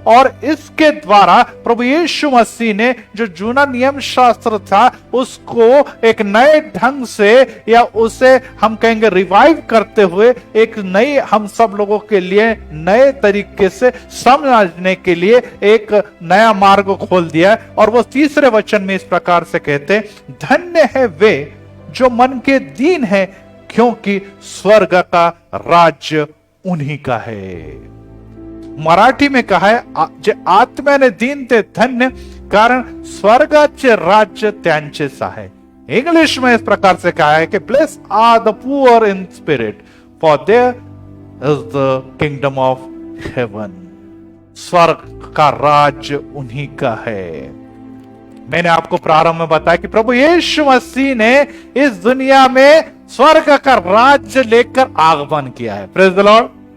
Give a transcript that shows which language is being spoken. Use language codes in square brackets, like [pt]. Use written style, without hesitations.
[hi] और इसके द्वारा प्रभु यीशु मसीह ने जो जूना नियम शास्त्र था उसको एक नए ढंग से, या उसे हम कहेंगे रिवाइव करते हुए, एक नई हम सब लोगों के लिए नए तरीके से समझने के लिए एक नया मार्ग खोल दिया। और वो 3रे वचन में इस प्रकार से कहते हैं, धन्य है वे जो मन के दीन है, क्योंकि स्वर्ग का राज्य उन्हीं का है। मराठी में कहा है [mr] जे आत्म्याने दीन ते धन्य, कारण स्वर्गाचे राज्य त्यांचेच आहे। [hi] इंग्लिश में इस प्रकार से कहा है कि [en] Bless are the poor in spirit, for there is the kingdom of heaven. [hi] स्वर्ग का राज्य उन्हीं का है। मैंने आपको प्रारंभ में बताया कि प्रभु यीशु मसीह ने इस दुनिया में स्वर्ग का राज्य लेकर आगमन किया है। [en] Praise the lord.